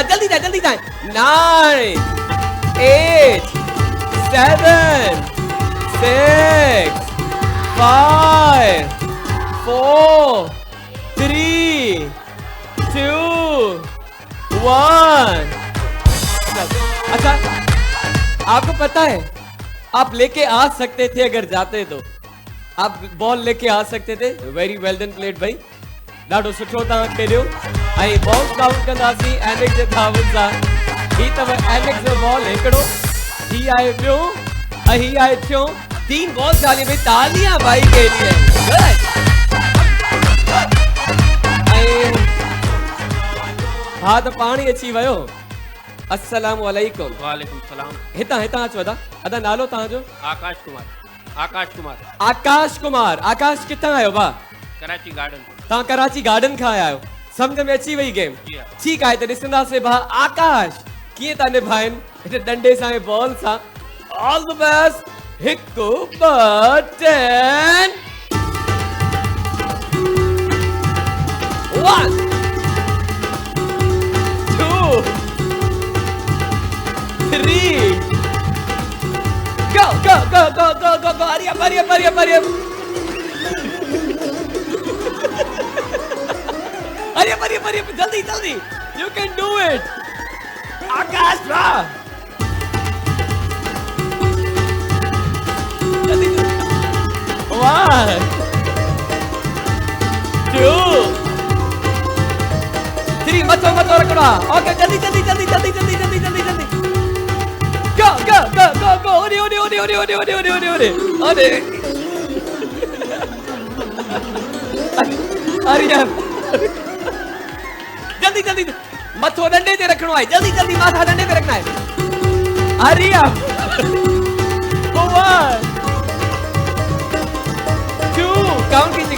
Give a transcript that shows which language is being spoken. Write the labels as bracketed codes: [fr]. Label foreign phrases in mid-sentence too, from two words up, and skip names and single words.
[ur] جلدی جائے. 9 8 7 6 5 4 3 2 1. اچھا آپکو پتا ہے آپ لیکے آ سکتے تھے اگر جاتے تو. آپ بال لیکے آ سکتے تھے. [en] very well done played [ur] भाई. [sd] ॾाढो सुठो तव्हां खेॾियो. ऐं [en] ball count [sd] कंदासीं एनेक्स जे धावनि सां. ही अथव एनेक्स जो बॉल हिकिड़ो. ही आहे ॿियो ऐं ही आहे टियों. [ur] 3 بال ڈالی بھائی۔ تالیاں بھائی کے لیے۔ گڈ. [sd] हा त पाणी अची वियो. [ar] السلام علیکم. وعلیکم السلام. [sd] हितां अचो अदा नालो तव्हांजो? आकाश कुमार. आकाश किथां आयो भाउ? कराची गार्डन. तव्हां कराची गार्डन खां आया आहियो. सम्झ में अची वई गेम. ठीकु आहे त ॾिसंदासीं भाउ आकाश कीअं था निभाइनि हिते डंडे सां ऐं बॉल सां. [en] All the best. 1 2 10 1 2 3 go. Hurry up. Hurry up. Jaldi. You can do it. Akash bra. [ur] Jaldi. 1 2 3 مت رکھنا. Okay, jaldi. [en] Go. Odi. Hurry up. [sd] जल्दी मथो डंडे ते रखनो है. [ur] جلدی ماتھا ڈنڈے پہ رکھنا ہے. [en] Hurry up. [ur] 1 2 کاؤنٹ کیجیےگا.